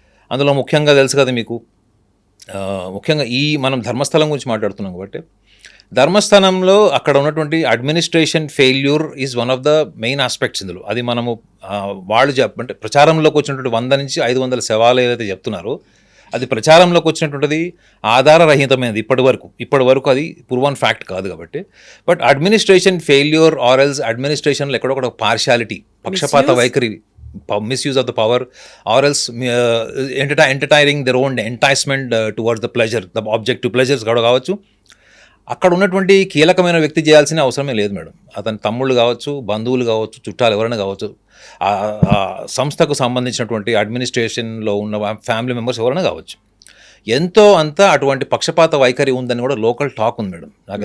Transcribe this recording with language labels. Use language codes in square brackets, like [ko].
[te] అందులో ముఖ్యంగా తెలుసు కదా మీకు, ముఖ్యంగా మనం ధర్మస్థలం గురించి మాట్లాడుతున్నాం కాబట్టి, ధర్మస్థలంలో అక్కడ ఉన్నటువంటి [en] administration failure is one of the main aspects [te] ఇందులో. అది మనము వాళ్ళు అంటే ప్రచారంలోకి వచ్చినటువంటి 100 నుంచి 500 శవాలు ఏదైతే చెప్తున్నారో అది ప్రచారంలోకి వచ్చినటువంటిది ఆధారరహితమైనది ఇప్పటి వరకు అది ప్రూవన్ ఫ్యాక్ట్ కాదు కాబట్టి. [en] but administration failure or else [te] అడ్మినిస్ట్రేషన్లో ఎక్కడొక partiality, పక్షపాత వైఖరి, [en] misuse of the power or else entertaining their own enticement towards the pleasure, the objective pleasures [te] కూడా కావచ్చు. అక్కడ ఉన్నటువంటి కీలకమైన వ్యక్తి చేయాల్సిన అవసరమే లేదు మేడం. అతని తమ్ముళ్ళు కావచ్చు, బంధువులు కావచ్చు, చుట్టాలు ఎవరైనా కావచ్చు, ఆ సంస్థకు సంబంధించినటువంటి అడ్మినిస్ట్రేషన్లో ఉన్న ఫ్యామిలీ మెంబర్స్ ఎవరైనా కావచ్చు, ఎంతో అంత అటువంటి పక్షపాత వైఖరి ఉందని కూడా లోకల్ టాక్ ఉంది మేడం నాకు.